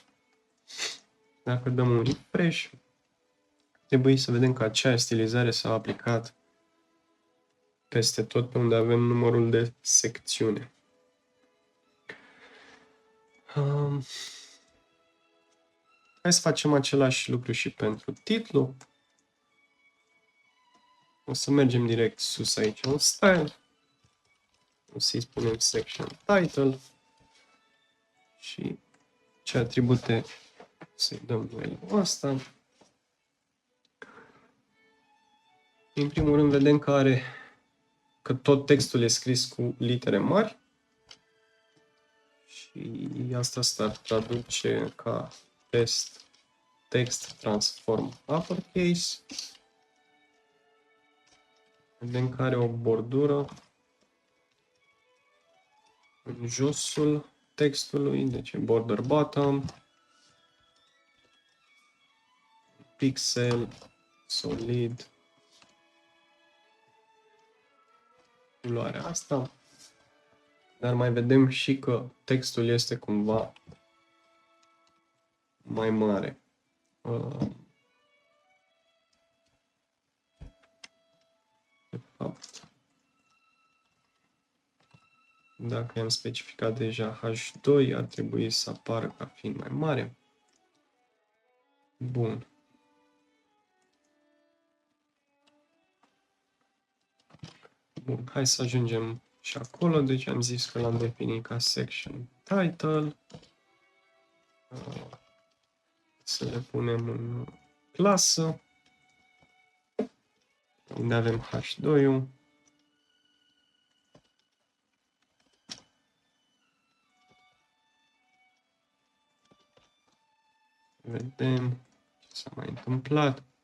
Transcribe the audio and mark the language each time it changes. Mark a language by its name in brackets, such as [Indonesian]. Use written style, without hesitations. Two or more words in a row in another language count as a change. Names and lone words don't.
[Romanian] Dacă dăm un refresh, trebuie să vedem că aceeași stilizare s-a aplicat peste tot pe unde avem numărul de secțiune. Hai să facem același lucru și pentru titlu. O să mergem direct sus aici în style. O să-i spunem [English] section title. [Romanian] Și ce atribute să-i dăm noi asta. În primul rând vedem că tot textul e scris cu litere mari. Și asta s-ar traduce ca [English] text transform uppercase. [Romanian] Vedem că are o bordură în josul textului, deci [English] border bottom, pixel, solid, [Romanian] culoarea asta. Dar mai vedem și că textul este cumva mai mare. De fapt, dacă am specificat deja H2, ar trebui să apară ca fiind mai mare. Bun. Bun, hai să ajungem și acolo. Deci am zis că l-am definit ca [English] section title. [Romanian] Să le punem în clasă. unde avem H2-ul. Vedem ce s-a mai întâmplat.